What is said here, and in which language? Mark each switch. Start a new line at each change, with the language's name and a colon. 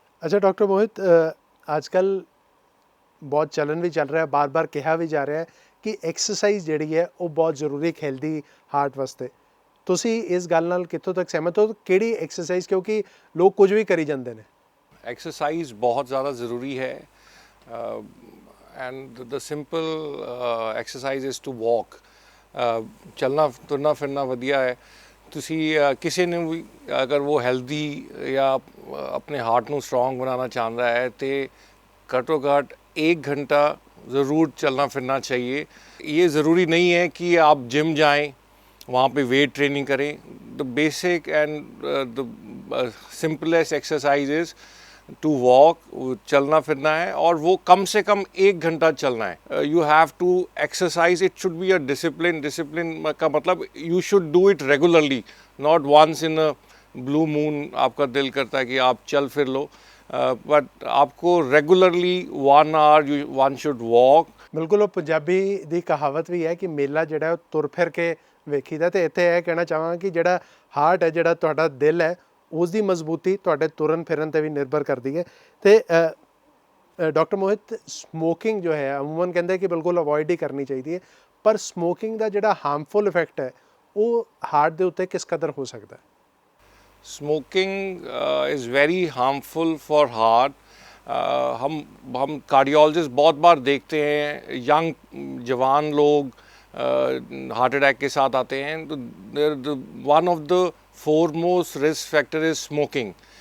Punjabi: ਅੱਛਾ ਡਾਕਟਰ ਮੋਹਿਤ, ਅੱਜ ਕੱਲ੍ਹ ਬਹੁਤ ਚੱਲਣ ਵੀ ਚੱਲ ਰਿਹਾ, ਬਾਰ-ਬਾਰ ਕਿਹਾ ਵੀ ਜਾ ਰਿਹਾ ਕਿ ਐਕਸਰਸਾਈਜ਼ ਜਿਹੜੀ ਹੈ ਉਹ ਬਹੁਤ ਜ਼ਰੂਰੀ ਹੈ ਹੈਲਦੀ ਹਾਰਟ ਵਾਸਤੇ। ਤੁਸੀਂ ਇਸ ਗੱਲ ਨਾਲ ਕਿੱਥੋਂ ਤੱਕ ਸਹਿਮਤ ਹੋ? ਕਿਹੜੀ ਐਕਸਰਸਾਈਜ਼? ਕਿਉਂਕਿ ਲੋਕ ਕੁਝ ਵੀ ਕਰੀ ਜਾਂਦੇ ਨੇ।
English: exercise
Punjabi: ਬਹੁਤ ਜ਼ਿਆਦਾ ਜ਼ਰੂਰੀ ਹੈ
English: And the simple exercise is to walk.
Punjabi: ਚੱਲਣਾ ਤੁਰਨਾ ਫਿਰਨਾ ਵਧੀਆ ਹੈ। ਤੁਸੀਂ ਕਿਸੇ ਨੂੰ ਵੀ ਅਗਰ ਉਹ ਹੈਲਦੀ ਜਾਂ ਆਪਣੇ ਹਾਰਟ ਨੂੰ
Hindi: स्ट्रॉन्ग बनाना चाहता है तो घट्टो घट 1 घंटा ज़रूर चलना फिरना चाहिए। ये ज़रूरी नहीं है कि आप जिम जाएं, वहाँ पे वेट ट्रेनिंग करें।
English: the basic and the simplest exercise is to walk,
Hindi: चलना फिरना है, और वो कम से कम 1 घंटा चलना है।
English: You have to exercise, it should be a discipline.
Hindi: Discipline का मतलब
English: you should do it regularly, not once in a blue moon
Hindi: आपका दिल करता है कि आप चल फिर लो,
English: but
Hindi: आपको
English: Regularly 1 hour one should walk.
Punjabi: ਬਿਲਕੁਲ, ਉਹ ਪੰਜਾਬੀ ਦੀ ਕਹਾਵਤ ਵੀ ਹੈ ਕਿ ਮੇਲਾ ਜਿਹੜਾ ਉਹ ਤੁਰ ਫਿਰ ਕੇ ਵੇਖੀਦਾ। ਅਤੇ ਇੱਥੇ ਇਹ ਕਹਿਣਾ ਚਾਹਾਂਗਾ ਕਿ ਜਿਹੜਾ ਹਾਰਟ ਹੈ, ਜਿਹੜਾ ਤੁਹਾਡਾ ਦਿਲ ਹੈ, ਉਸ ਦੀ ਮਜ਼ਬੂਤੀ ਤੁਹਾਡੇ ਤੁਰਨ ਫਿਰਨ 'ਤੇ ਵੀ ਨਿਰਭਰ ਕਰਦੀ ਹੈ। ਅਤੇ ਡਾਕਟਰ ਮੋਹਿਤ, ਸਮੋਕਿੰਗ ਜੋ ਹੈ ਅਮੂਮਨ ਕਹਿੰਦੇ ਕਿ ਬਿਲਕੁਲ ਅਵੋਇਡ ਹੀ ਕਰਨੀ ਚਾਹੀਦੀ ਹੈ, ਪਰ ਸਮੋਕਿੰਗ ਦਾ ਜਿਹੜਾ ਹਾਰਮਫੁਲ ਇਫੈਕਟ ਹੈ ਉਹ ਹਾਰਟ ਦੇ ਉੱਤੇ ਕਿਸ ਕਦਰ ਹੋ ਸਕਦਾ ਹੈ?
English: Smoking is very harmful for heart.
Hindi: हम कार्डियोलॉजिस्ट बहुत बार देखते हैं यंग जवान लोग हार्ट अटैक के साथ आते हैं, तो
English: One of the foremost risk factor is smoking.